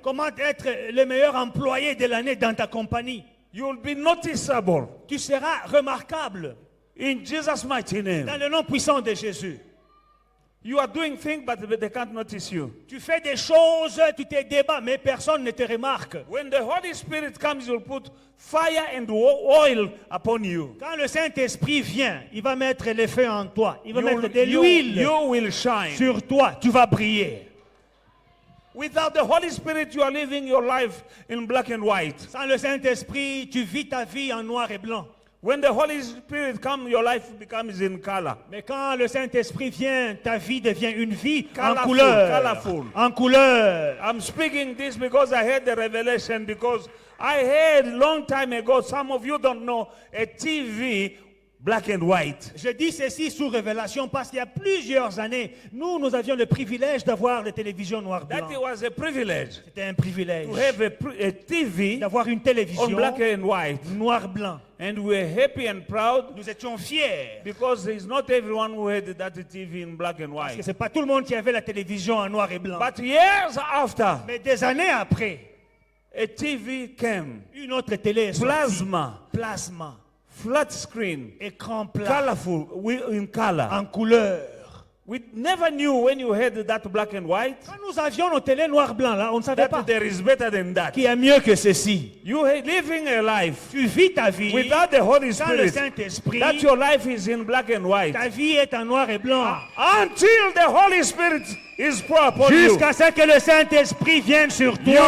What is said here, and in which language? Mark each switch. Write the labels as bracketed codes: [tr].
[fr] comment être le meilleur employé de l'année dans ta compagnie. [en] You'll be noticeable [fr] Tu seras remarquable [en] in Jesus' mighty name. [fr] dans le nom puissant de Jésus. [en] You are doing things, but they can't notice you. [fr] Tu fais des choses, tu te débats, mais personne ne te remarque. [en] When the Holy Spirit comes, you'll put fire and oil upon you. [fr] Quand le Saint-Esprit vient, il va mettre le feu en toi. Il va mettre de l'huile [en] You will shine. [fr] sur toi. Tu vas briller. [en] Without the Holy Spirit, you are living your life in black and white. [fr] Sans le Saint-Esprit, tu vis ta vie en noir et blanc. [en] When the Holy Spirit comes, your life becomes in color. [fr] Mais quand le Saint-Esprit vient, ta vie devient une vie en [en] Colorful, [fr] couleur. [en] colorful. [fr] En couleur. [en] I'm speaking this because I heard the revelation, because I heard long time ago, some of you don't know, a TV black and white. [fr] Je dis ceci sous révélation parce qu'il y a plusieurs années, nous avions le privilège d'avoir les télévisions noir-blanc. [en] That was a privilege [fr] C'était un privilège [en] to have a TV [fr] d'avoir une [en] on [fr] télévision [en] black and white. [fr] noir-blanc. [en] And we're happy and proud [fr] Nous étions fiers [en] because it's not everyone who had that TV in black and [fr] parce que [en] white. [fr] c'est pas tout le monde qui avait la télévision en noir et blanc. [en] But years after, [fr] Mais des années après, [en] a TV came, [fr] une autre télé est sortie. [en] plasma, [fr] Plasma, [en] flat screen, [fr] écran plat, [en] colorful, in color. [fr] en couleur. [en] We never knew when you had that black and white [fr] Quand nous avions nos télés noir-blanc là, on ne savait pas [en] that there is better than that. [fr] qu'il y a mieux que ceci. [en] You are living a life [fr] Tu vis ta vie [en] without the Holy [fr] sans le [en] Spirit, [fr] Saint-Esprit. [en] that your life is in black and white. [fr] Ta vie est en noir et blanc. [en] Until the Holy Spirit is poured upon you, [fr] Jusqu'à ce que le Saint-Esprit vienne sur toi.